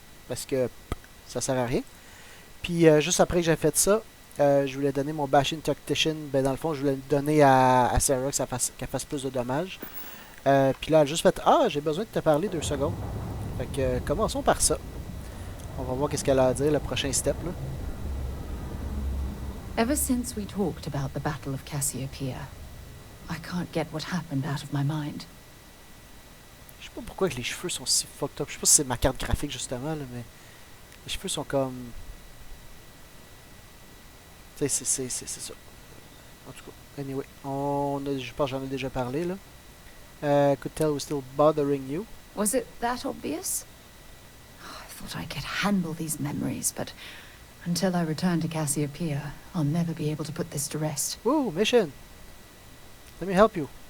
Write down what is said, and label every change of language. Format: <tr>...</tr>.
<fr>Parce que ça sert à rien. Puis juste après que j'ai fait ça, je voulais donner mon Bashing Tactician. Ben, dans le fond, je voulais le donner à Sarah qu'elle fasse plus de dommages. Puis là, elle a juste fait Ah, j'ai besoin de te parler 2 secondes. Fait que commençons par ça. On va voir qu'est-ce qu'elle a à dire, le prochain step. Là.</fr> <en>Ever since we talked about the Battle of Cassiopeia, I can't get what happened out of my mind.</en> <fr>Je sais pas pourquoi que les cheveux sont si fucked up. Je sais pas si c'est ma carte graphique justement, là, mais les cheveux sont comme. Tu sais, c'est ça. En tout cas, anyway, je pense que j'en ai déjà parlé là.</fr> <en>Could tell we're still bothering you. Was it that obvious? I thought I could handle these memories, but until I return to Cassiopeia, I'll never be able to put this to rest. Woo, mission! Let me help you.</en>